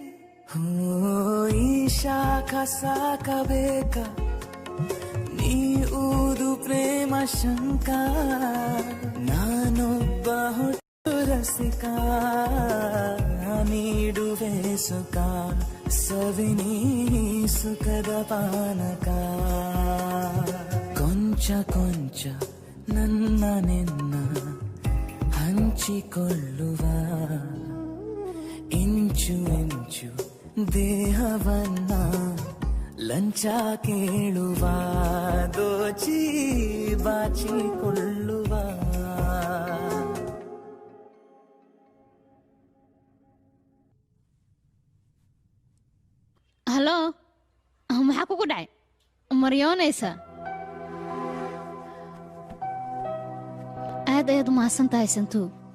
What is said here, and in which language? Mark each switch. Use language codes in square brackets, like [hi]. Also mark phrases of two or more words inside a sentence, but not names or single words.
[kn] ಈ ಶಾಖ ಸಾಕಬೇಕ ನೀ ಊದು ಪ್ರೇಮ ಶಂಕ ನಾನೊಬ್ಬ ಹುಟ್ಟು ರಸಿಕ ನೀಡುವೆ ಸುಖ ಸವಿನಿ ಸುಖದ ಪಾನಕ ಕೊಂಚ ಕೊಂಚ ನನ್ನ ನಿನ್ನ ಹಂಚಿಕೊಳ್ಳುವ ಇಂಚು ಇಂಚು ದೇಹವನ್ನ ಲಂಚ ಕೇಳುವ ದೋಚಿ ಬಾಚಿಕೊಳ್ಳುವ [so] halo maxaa kugu dhacay maryoonaysa aad ayaad u mahadsan tahay santuu